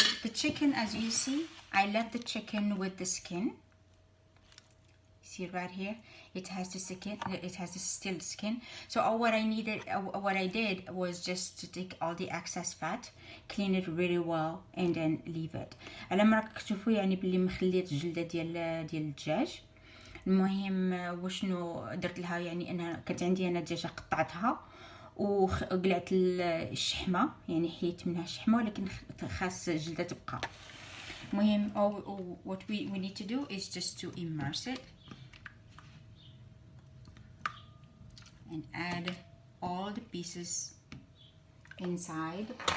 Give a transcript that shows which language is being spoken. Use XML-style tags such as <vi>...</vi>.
<en>The chicken, as you see, I left the chicken with the skin. See right here, it has the skin, it has the still skin. So all what I did was just to take all the excess fat, clean it really well, and then leave it.</en> <ar>على ما راك تشوفوا يعني باللي مخليت الجلده ديال الدجاج. المهم وشنو درت لها، يعني انها كانت عندي انا دجاجه قطعتها وقلعت الشحمه، يعني حيت منها الشحمه، ولكن خاص الجلده تبقى. المهم</ar> <en>what we need to do is just to immerse it and add all the pieces inside.</en>